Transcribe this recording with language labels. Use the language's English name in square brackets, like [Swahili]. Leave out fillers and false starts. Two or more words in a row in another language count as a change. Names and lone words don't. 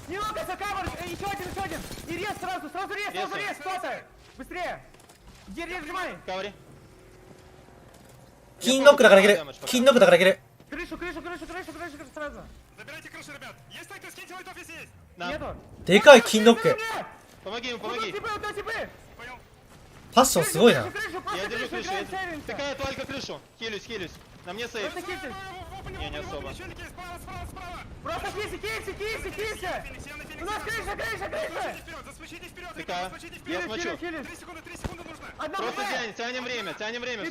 [Japanese] 金ノックだからいける。でかい金ノック。パッションすごいな。 [Russian] Не особо. Я смочу. Просто тянем время, все.